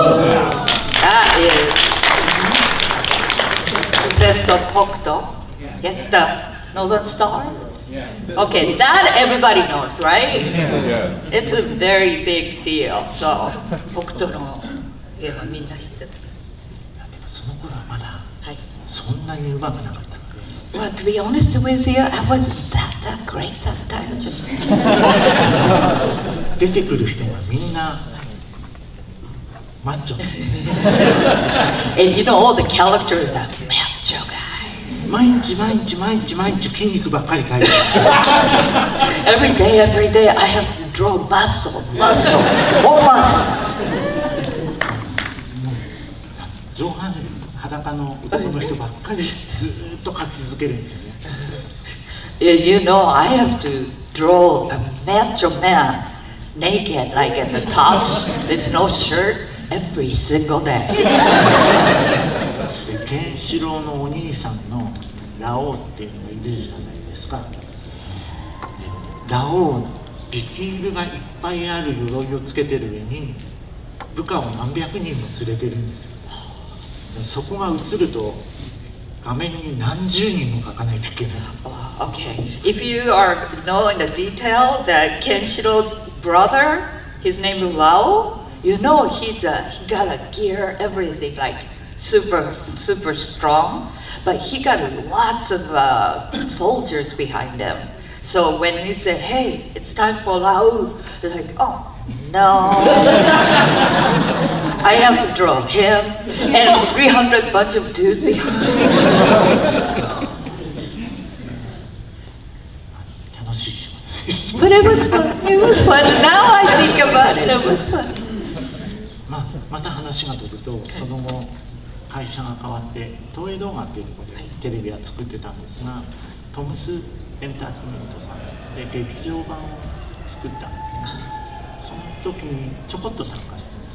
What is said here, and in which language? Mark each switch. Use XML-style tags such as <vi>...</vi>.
<en>That is the best of Hokuto. Yes, the Northern Star. Okay, that everybody knows, right? Yeah. It's a very big deal. So</en> <ja>Hokuto no Ken はみんな知ってる。その頃はまだはい。そんなに上手くなかったので。</ja> <en>Well, to be honest with you, I wasn't that great that time. Just</en> <ja>出てくる人がみんなマッチョですね。</ja> <en>and you know all the characters are macho guys.</en> <ja>毎日筋肉ばっかり描いてる。</ja> <en>Every day, I have to draw muscle, more muscle.</en> <ja>上半身裸の男の人ばっかりずーっと描き続けるんですよね。</ja> <en>You know, I have to draw a macho man naked, like at the tops. There's no shirt every single day.</en> <ja>でケンシロウのお兄さんのラオウっていうのがいるじゃないですか。でラオウビキールがいっぱいある鎧をつけてる上に部下を何百人も連れてるんですよ。そこが映ると画面に何十人も描かないといけない。</ja> <en>Okay, if you know in the detail that Kenshiro's brother, his name is Lao, you know he got a gear, everything like super strong, but he got lots of soldiers behind him. So when he said, "Hey, it's time for Lao," it's like, "Oh no." I have to draw him and 300 bunch of dudes behind.</en> <ja>楽しい仕事です。</ja> <en>But it was fun. It was fun. Now I think about it, it was fun.</en> <ja>また話が飛ぶと、その後会社が変わって東映動画っていうところでテレビは作ってたんですが、トムスエンターテインメントさんで劇場版を作ったんですね。その時にちょこっと参加してます。</ja>